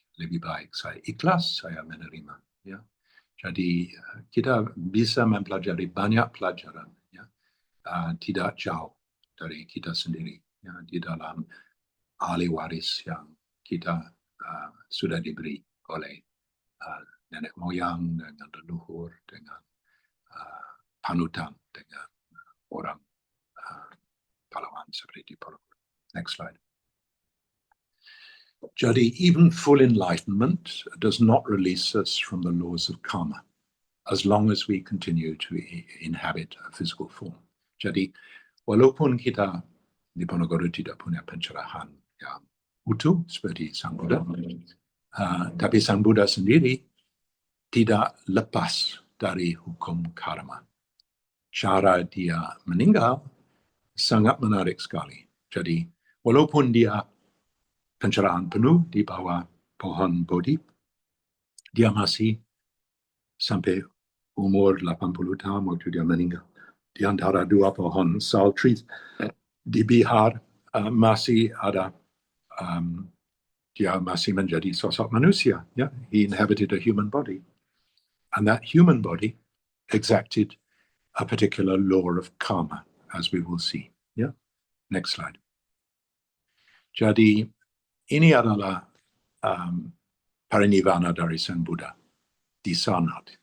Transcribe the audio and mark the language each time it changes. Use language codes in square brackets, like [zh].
[id] Lebih baik saya ikhlas, saya menerima, ya. Jadi kita bisa mempelajari banyak pelajaran, ya, tidak jauh dari kita sendiri, ya, di dalam ahli waris yang kita sudah diberi oleh nenek moyang, dengan leluhur, dengan panutan, dengan orang pahlawan seperti Ponorogo. [en] Next slide. Jadi, even full enlightenment does not release us from the laws of karma, as long as we continue to inhabit a physical form. [id] Jadi, walaupun kita di Ponorogo tidak punya pencerahan yang utuh seperti Sang Buddha, tapi Sang Buddha sendiri tidak lepas dari hukum karma. Cara dia meninggal sangat menarik sekali. Jadi, walaupun dia pencerahan penuh di bawah pohon Bodhi, dia masih sampai umur 80 tahun waktu dia meninggal. Di antara dua pohon sal trees di Bihar masih ada, dia masih menjadi sosok manusia. [en] Yeah? He inhabited a human body. And that human body exacted a particular law of karma, as we will see. Yeah? Next slide. [id] Jadi ini adalah parinirvana dari Sang Buddha di Sanat.